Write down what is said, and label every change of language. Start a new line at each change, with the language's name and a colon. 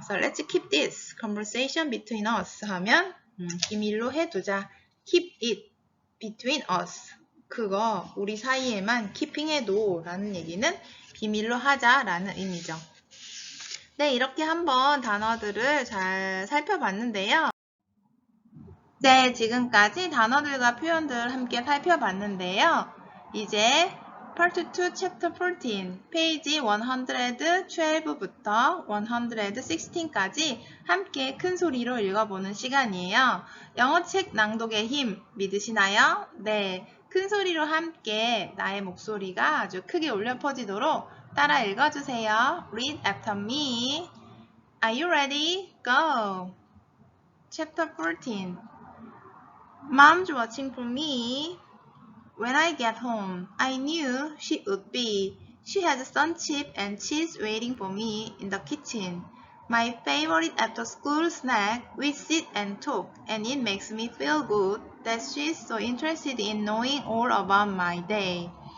English: So let's keep this conversation between us
Korean: 하면 비밀로 해두자.
English: Keep it between us.
Korean: 그거 우리 사이에만 keeping 해도 라는 얘기는 비밀로 하자라는 의미죠. 네, 이렇게 한번 단어들을 잘 살펴봤는데요. 네, 지금까지 단어들과 표현들 함께 살펴봤는데요. 이제 Part 2 Chapter 14 페이지 112부터 116까지 함께 큰 소리로 읽어보는 시간이에요. 영어 책 낭독의 힘 믿으시나요? 네, 큰 소리로 함께 나의 목소리가 아주 크게 울려 퍼지도록 따라 읽어주세요.
English: Read after me. Are you ready? Go! Chapter 14 Mom's watching for me. When I get home, I knew she would be. She has sun chip and cheese waiting for me in the kitchen. My favorite after-school snack. We sit and talk, and it makes me feel good that she's so interested in knowing all about my day.